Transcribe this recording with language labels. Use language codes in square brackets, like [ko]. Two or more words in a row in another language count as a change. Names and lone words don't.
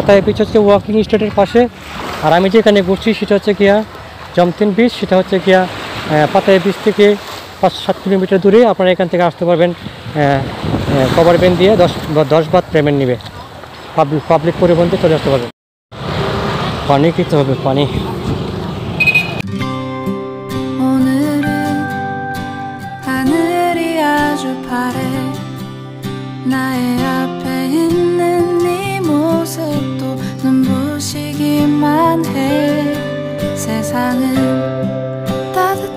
[bn] পাতায়া বিচ হচ্ছে ওয়াকিং স্ট্রিটের পাশে, আর আমি যেখানে ঘুরছি সেটা হচ্ছে গিয়া জমতেন বিচ। সেটা হচ্ছে গিয়া পাতায়া বিচ থেকে 5-7 কিলোমিটার দূরে। আপনারা এখান থেকে আসতে পারবেন, কভার ভ্যান দিয়ে 10 বাত পেমেন্ট নেবে, পাবলিক পরিবহন দিয়ে চলে আসতে পারবেন। পানি খেতে হবে, পানি। [ko] 나의 앞에 있는 네 모습도 눈부시기만 해. 세상은 따뜻해.